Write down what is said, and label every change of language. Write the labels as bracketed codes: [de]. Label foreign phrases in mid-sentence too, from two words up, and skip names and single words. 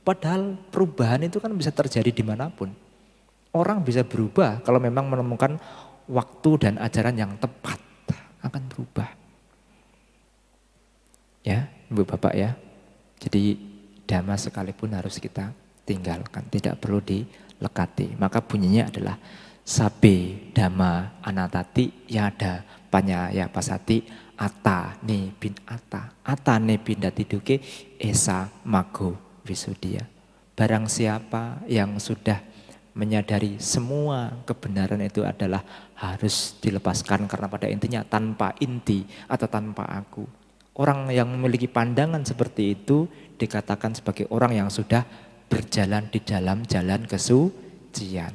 [id] Padahal perubahan itu kan bisa terjadi dimanapun. Orang bisa berubah kalau memang menemukan waktu dan ajaran yang tepat, akan berubah. Ya, Ibu Bapak ya. Jadi dhamma sekalipun harus kita tinggalkan, tidak perlu dilekati. Maka bunyinya adalah [pi] sabe dhamma anatati yada panyaya pasati ata ne bin ata ne bindati duke esa mago visudia. [id] Barang siapa yang sudah menyadari semua kebenaran itu adalah harus dilepaskan, karena pada intinya tanpa inti atau tanpa aku. Orang yang memiliki pandangan seperti itu dikatakan sebagai orang yang sudah berjalan di dalam jalan kesucian.